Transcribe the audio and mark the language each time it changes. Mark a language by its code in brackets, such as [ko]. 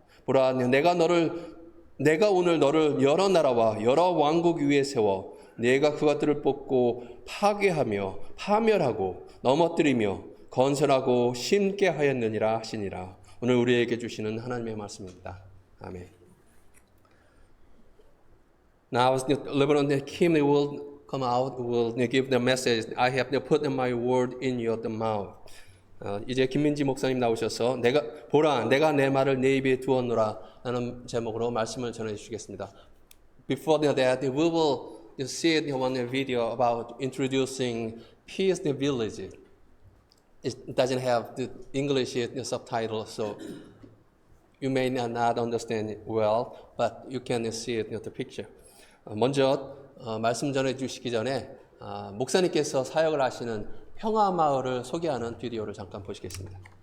[ko] 보라 내가 오늘 너를 여러 나라와 여러 왕국 위에 세워 내가 그것들을 뽑고 파괴하며 파멸하고 넘어뜨리며 건설하고 심게 하였느니라 하시니라. 오늘 우리에게 주시는 하나님의 말씀입니다. 아멘. [en] Now as the Lebanon Kim will come out, will give the message. I have put my word in your mouth. [ko] 이제 김민지 목사님 나오셔서 보라 내가 내 말을 내 입에 두었노라 라는 제목으로 말씀을 전해 주시겠습니다. [en] Before that, we will see one video about introducing Peace in the Village. It doesn't have the English subtitle, so you may not understand it well, but you can see it in the picture. [ko] 먼저 말씀 전해 주시기 전에 목사님께서 사역을 하시는 평화마을을 소개하는 비디오를 잠깐 보시겠습니다.